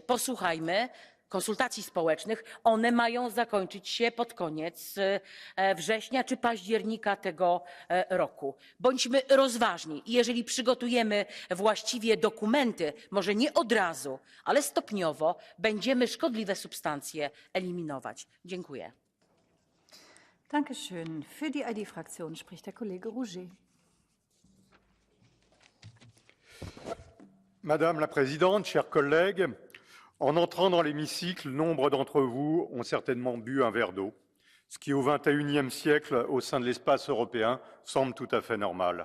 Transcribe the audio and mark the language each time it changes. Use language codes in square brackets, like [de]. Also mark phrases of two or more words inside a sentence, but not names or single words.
[pl] Posłuchajmy konsultacji społecznych. One mają zakończyć się pod koniec września czy października tego roku. Bądźmy rozważni i jeżeli przygotujemy właściwie dokumenty, może nie od razu, ale stopniowo, będziemy szkodliwe substancje eliminować. Dziękuję. [de] Dankeschön. Für die ID-Fraktion spricht der Kollege Rouget. [fr] Madame la Présidente, chers collègues, En entrant dans l'hémicycle, nombre d'entre vous ont certainement bu un verre d'eau, ce qui au XXIe siècle, au sein de l'espace européen, semble tout à fait normal.